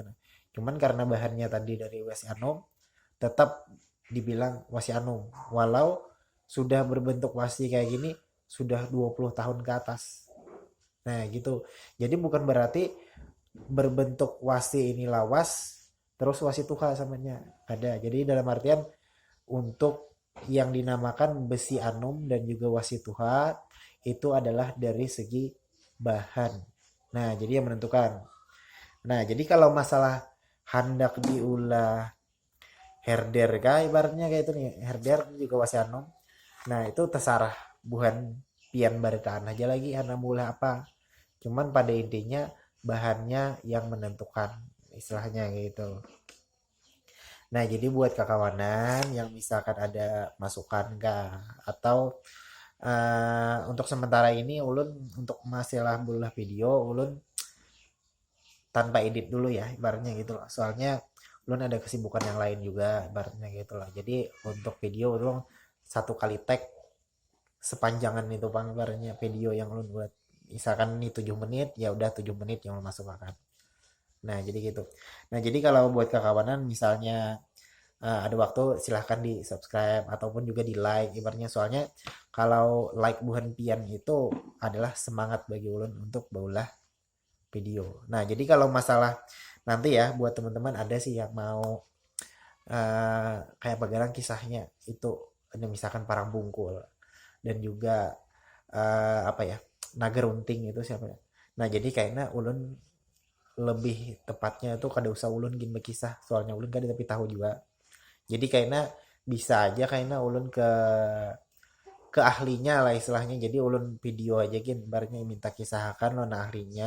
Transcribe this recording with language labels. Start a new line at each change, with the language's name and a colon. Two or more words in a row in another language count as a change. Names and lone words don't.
Indonesian: Cuman karena bahannya tadi dari wasi anum tetap dibilang wasi anum walau sudah berbentuk wasi kayak gini sudah 20 tahun ke atas. Nah, gitu.
Banjar: Jadi bukan berarti berbentuk wasi ini lawas terus wasi tuha samanya ada.
Indonesian: Jadi dalam artian untuk yang dinamakan besi anum dan juga wasi tuha itu adalah dari segi bahan. Nah, jadi yang menentukan. Nah, jadi kalau masalah hendak diulah herder kah ibaratnya kayak itu nih, herder juga wasi anom.
Banjar: Nah, itu terserah buhan pian baritaan aja lagi karena mulai apa.
Indonesian: Cuman pada intinya bahannya yang menentukan istilahnya gitu.
Banjar: Nah, jadi buat kakawanan yang misalkan ada masukan kah atau untuk sementara ini ulun untuk masalah belah video ulun tanpa edit dulu ya ibaratnya gitu loh soalnya ulun ada kesibukan yang lain juga ibaratnya gitu loh jadi untuk video ulun satu kali tag sepanjangan itu bang ibaratnya video yang ulun buat misalkan ini 7 menit ya udah 7 menit yang ulun masukkan. Nah jadi gitu. Nah jadi kalau buat kekawanan misalnya ada waktu silahkan di subscribe ataupun juga di like ibaratnya soalnya kalau like buhan pian itu adalah semangat bagi ulun untuk baulah video.
Indonesian: Nah, jadi kalau masalah nanti ya buat teman-teman ada sih yang mau kayak bagaimana kisahnya itu ada misalkan Parang Bungkul dan juga apa ya Naga Runting itu siapa ya?
Banjar: Nah, jadi kayaknya ulun lebih tepatnya itu kada usah ulun gin berkisah soalnya ulun kada tapi tahu juga. Jadi kayaknya bisa aja kayaknya ulun ke ahlinya lah istilahnya. Jadi ulun video aja gin ibaratnya minta kisahkan lo ahlinya.